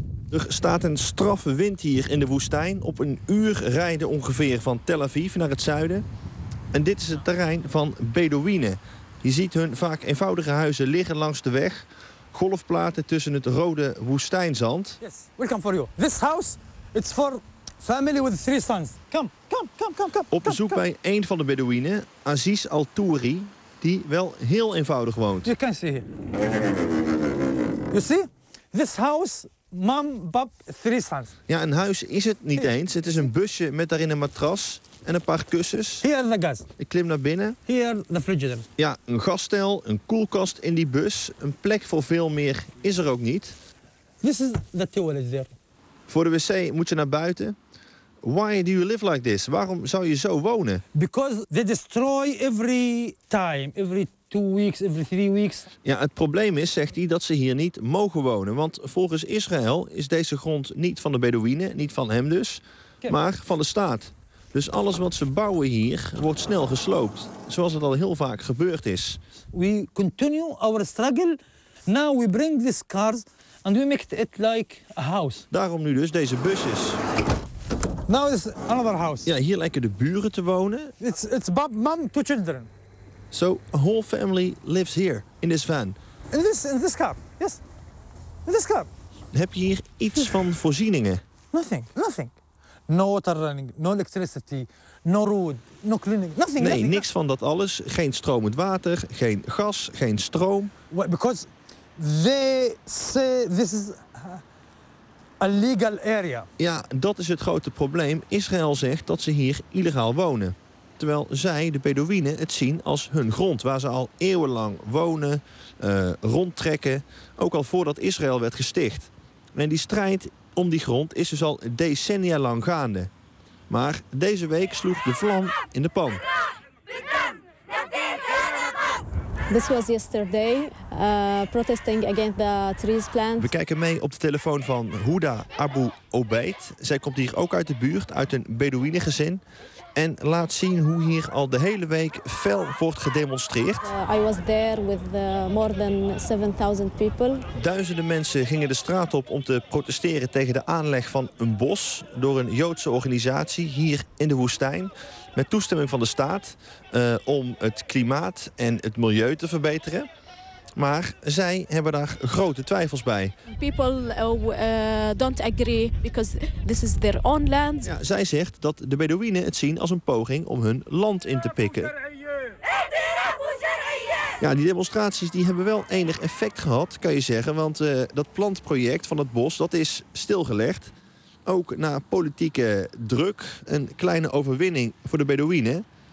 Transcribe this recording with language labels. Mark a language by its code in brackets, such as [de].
[nl] Er staat een straffe wind hier in de woestijn. Op een uur rijden ongeveer van Tel Aviv naar het zuiden. En dit is het terrein van Bedouinen. Je ziet hun vaak eenvoudige huizen liggen langs de weg. Golfplaten tussen het rode woestijnzand. [en] Yes, welcome for you. This house, it's for family with three sons. Come. [nl] Op bezoek bij een van de Bedouinen, Aziz Al-Touri, die wel heel eenvoudig woont. [en] You can see here. You see? This house, mom, pap, three sons. [nl] Ja, een huis is het niet eens. Het is een busje met daarin een matras en een paar kussens. [en] Here the gas. [nl] Ik klim naar binnen. [en] Here the refrigerator. [nl] Ja, een gasstel, een koelkast in die bus. Een plek voor veel meer is er ook niet. [en] This is the toilet there. [nl] Voor de wc moet je naar buiten. [en] Why do you live like this? [nl] Waarom zou je zo wonen? [en] Because they destroy every time, every 2 weeks, every 3 weeks. [nl] Ja, het probleem is, zegt hij, dat ze hier niet mogen wonen. Want volgens Israël is deze grond niet van de Bedouinen, niet van hem dus, maar van de staat. Dus alles wat ze bouwen hier wordt snel gesloopt, zoals het al heel vaak gebeurd is. [en] We continue our struggle. Now we bring these cars and we make it like a house. [nl] Daarom nu dus deze busjes. [en] Now is another house. [nl] Ja, hier lijken de buren te wonen. [en] It's bab, mom, two children. So a whole family lives here in this van. In this car, yes. In this car. [nl] Heb je hier iets van voorzieningen? [en] Nothing. No water running, no electricity, no road, no cleaning, nothing. [nl] Nee, [en] nothing. [nl] Niks van dat alles. Geen stromend water, geen gas, geen stroom. [en] Why? Because they say this is a legal area. [nl] Ja, dat is het grote probleem. Israël zegt dat ze hier illegaal wonen. Terwijl zij, de Bedouinen, het zien als hun grond. Waar ze al eeuwenlang wonen, rondtrekken. Ook al voordat Israël werd gesticht. En die strijd om die grond is dus al decennia lang gaande. Maar deze week sloeg de vlam in de pan. [en] This was yesterday, protesting against the trees plant. [nl] We kijken mee op de telefoon van Houda Abu Obeid. Zij komt hier ook uit de buurt, uit een Bedouïne gezin. En laat zien hoe hier al de hele week fel wordt gedemonstreerd. [en] I was there with more than 7000 people. [nl] Duizenden mensen gingen de straat op om te protesteren tegen de aanleg van een bos door een Joodse organisatie hier in de woestijn. Met toestemming van de staat om het klimaat en het milieu te verbeteren. Maar zij hebben daar grote twijfels bij. [en] People don't agree because this is their own land. [nl] Ja, zij zegt dat de Bedouinen het zien als een poging om hun land in te pikken. Ja, die demonstraties die hebben wel enig effect gehad, kan je zeggen. Want dat plantproject van het bos dat is stilgelegd. Ook na politieke druk, een kleine overwinning voor de Bedouinen.